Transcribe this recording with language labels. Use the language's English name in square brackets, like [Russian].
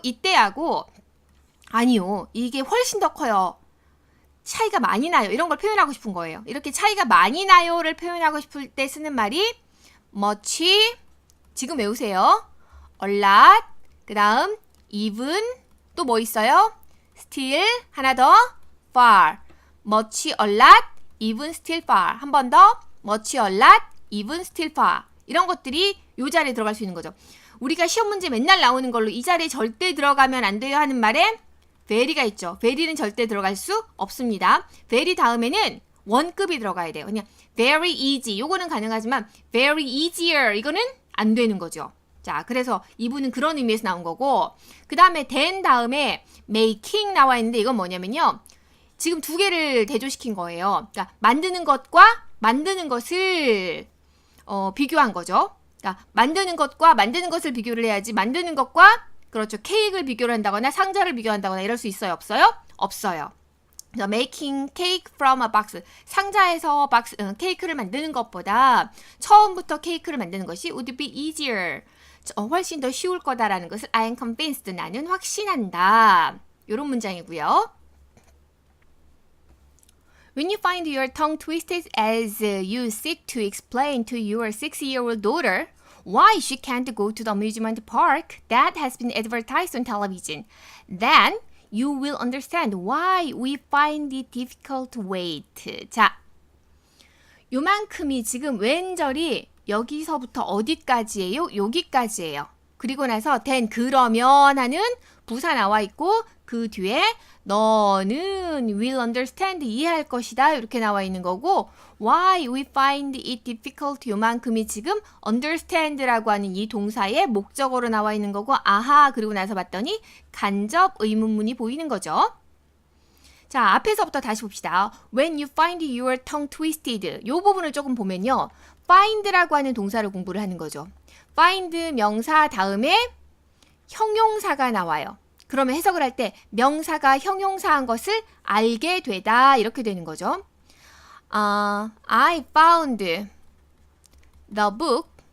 [Korean] 이때하고 아니요. 이게 훨씬 더 커요. 차이가 많이 나요. 이런 걸 표현하고 싶은 거예요. 이렇게 차이가 많이 나요를 표현하고 싶을 때 쓰는 말이 much 지금 외우세요. a lot 그 다음 even 또 뭐 있어요? still 하나 더 far much a lot even still far 한 번 더 much a lot even still far 이런 것들이 이 자리에 들어갈 수 있는 거죠. 우리가 시험 문제 맨날 나오는 걸로 이 자리에 절대 들어가면 안 돼요 하는 말에 very가 있죠. very는 절대 들어갈 수 없습니다. very 다음에는 원급이 들어가야 돼요. 그냥 very easy 요거는 가능하지만 very easier 이거는 안 되는 거죠. 자, 그래서 이분은 그런 의미에서 나온 거고 그 다음에 then 다음에 making 나와 있는데 이건 뭐냐면요. 지금 두 개를 대조시킨 거예요. 그러니까 만드는 것과 만드는 것을 비교한 거죠. 그러니까 만드는 것과 만드는 것을 비교를 해야지 만드는 것과 그렇죠. 케이크를 비교를 한다거나 상자를 비교한다거나 이럴 수 있어요? 없어요? 없어요. [English] 그래서 making cake from a box 상자에서 케이크를 만드는 것보다 처음부터 케이크를 만드는 것이 would be easier [Korean] 훨씬 더 쉬울 거다라는 것을 I am convinced, 나는 확신한다. 이런 문장이고요. [English] When you find your tongue twisted as you seek to explain to your 6-year-old daughter why she can't go to the amusement park that has been advertised on television, then you will understand why we find it difficult to wait. [Korean] 자, 요만큼이 지금 왼절이 여기서부터 어디까지예요? 여기까지예요. 그리고 나서 then 그러면 하는 부사 나와 있고 그 뒤에 너는 will understand, 이해할 것이다 이렇게 나와 있는 거고 why we find it difficult 요만큼이 지금 understand라고 하는 이 동사의 목적어로 나와 있는 거고 아하 그리고 나서 봤더니 간접 의문문이 보이는 거죠. 자, 앞에서부터 다시 봅시다. When you find your tongue twisted 요 부분을 조금 보면요. find라고 하는 동사를 공부를 하는 거죠. find 명사 다음에 형용사가 나와요. 그러면 해석을 할 때 명사가 형용사한 것을 알게 되다 이렇게 되는 거죠. [English] I found the book.